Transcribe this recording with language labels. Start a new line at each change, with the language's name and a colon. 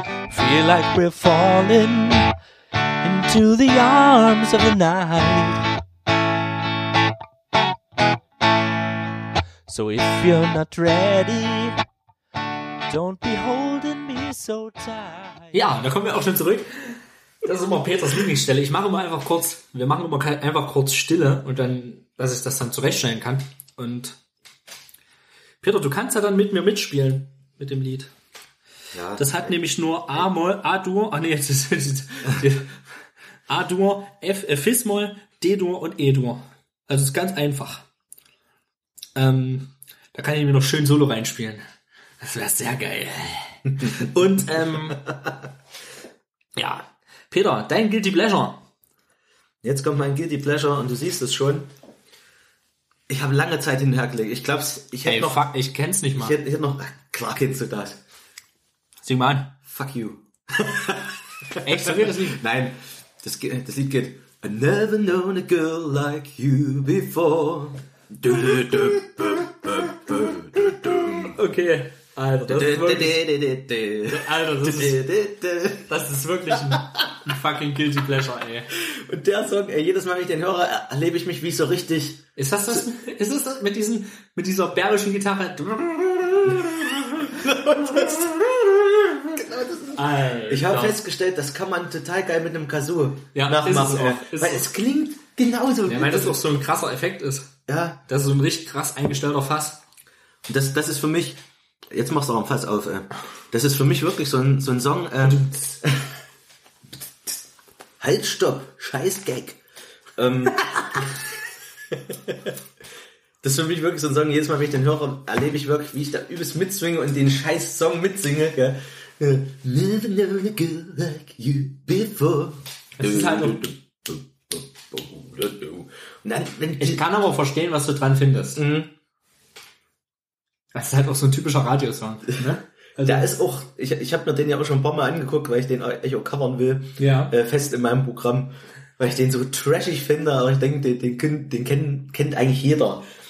English: Feel like we're falling into the arms of the night. So if you're not ready, don't be holding me so tight.
German: Ja, da kommen wir auch schon zurück. Das ist immer Peters Lieblingsstelle. Ich mache immer einfach kurz, wir machen immer einfach kurz Stille und dann, dass ich das dann zurechtstellen kann. Und Peter, du kannst ja dann mit mir mitspielen mit dem Lied. Ja, das hat nämlich nur A-Moll, A-Dur, A-Dur, Fis-Moll, D-Dur und E-Dur. Also ist ganz einfach. Da kann ich mir noch schön Solo reinspielen. Das wäre sehr geil. Und ja, Peter, dein Guilty Pleasure. Jetzt kommt mein Guilty Pleasure und du siehst es schon. Ich habe lange Zeit hinhergelegt. Ich glaube, ich hätte noch... Fuck, ich kenn's nicht mal. Ich hätte noch... Klar kennst du das. Sing mal an.
English: Fuck you.
German: Echt? So geht das Lied? Nein. Das Lied geht...
English: I never known a girl like you before.
German: Okay. Alter, das ist wirklich ein fucking guilty pleasure, ey. Und der Song, ey, jedes Mal, wenn ich den höre, erlebe ich mich wie so richtig... Ist das das? Ist das mit diesen, mit dieser bärischen Gitarre? Alter. Ich habe festgestellt, das kann man total geil mit einem Kazoo nachmachen. Weil es klingt genauso. Ja, weil das auch so ein krasser Effekt ist. Ja. Das ist so ein richtig krass eingestellter Fass. Und das ist für mich, jetzt machst du auch ein Fass auf, das ist für mich wirklich so ein Song. Halt, stopp, scheiß Gag. Das ist für mich wirklich so ein Song, jedes Mal, wenn ich den höre, erlebe ich wirklich, wie ich da übelst mitswinge und den scheiß Song mitsinge. Ja.
English: Never know a girl like you before.
German: Das ist halt und dann, ich kann aber verstehen, was du dran findest. Mhm. Das ist halt auch so ein typischer Radiosong. Ne? Also, der ist auch, ich habe mir den ja auch schon ein paar Mal angeguckt, weil ich den echt auch covern will, ja. Fest in meinem Programm, weil ich den so trashig finde, aber ich denke, den kennt eigentlich jeder.